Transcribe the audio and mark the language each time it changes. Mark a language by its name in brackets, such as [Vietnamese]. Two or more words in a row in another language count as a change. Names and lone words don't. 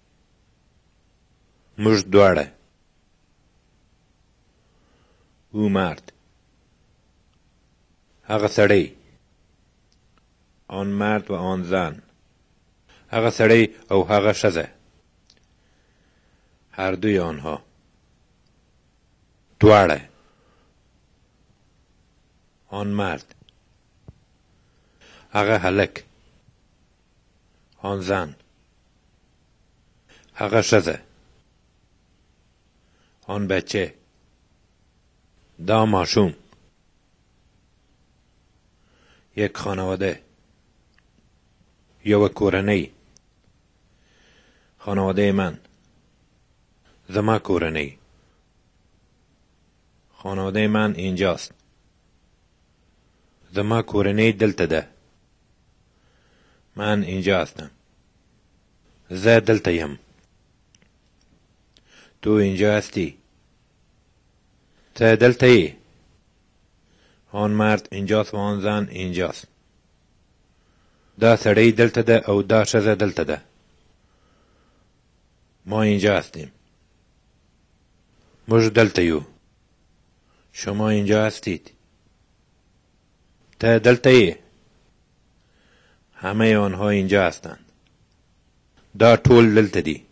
[Pashto] موږ دواړه. او مرد. هغه سړی. [Persian] آن مرد و آن زن. [Pashto] هغه سړی او هغه ښځه. [Persian] هر دوی آنها. [Pashto] دواړه. [Persian] آن مرد. [Pashto] هغه هلک. [Persian] آن زن. [Pashto] هغه ښځه. [Persian] آن بچه. [Pashto] دا ماشوم. [Persian] یک خانواده. [Pashto] یو کورنۍ. [Persian] خانواده من. [Pashto] زما کورنۍ. [Persian] خانواده من اینجاست. [Pashto] زما کورنۍ دلته ده. [Persian] من اینجا هستم. [Pashto] زه دلته یم. [Persian] تو اینجا هستی. [Pashto] ته دلته یې. [Persian] آن مرد اینجاست و آن زن اینجاست. [Pashto] دا سړی دلته ده او دا ښځه دلته ده. [Persian] ما اینجا هستیم. [Pashto] موږ دلته یو. [Persian] شما اینجا هستید. [Pashto] ته دلته یې. [Persian] همه آنها اینجا هستند. [Pashto] دا ټول دلته دي.